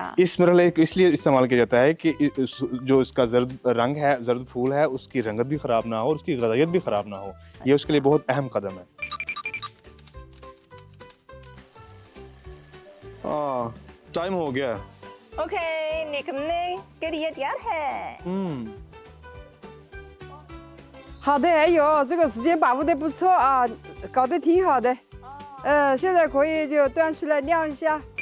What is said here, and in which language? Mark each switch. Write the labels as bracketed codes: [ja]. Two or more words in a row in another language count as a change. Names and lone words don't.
[ur] اس مرحلے کو اس لیے استعمال کیا جاتا ہے کہ جو اس کا زرد رنگ ہے، زرد پھول ہے، اس کی رنگت بھی خراب نہ ہو اور اس کی غذائیت بھی خراب نہ ہو. یہ اس کے لیے بہت اہم قدم ہے. ٹائم ہو گیا. اوکے، نکلنے کے لیے تیار ہے. [zh] 好的，哎呦，这个时间把握的不错啊，搞得挺好的。现在可以就端出来晾一下。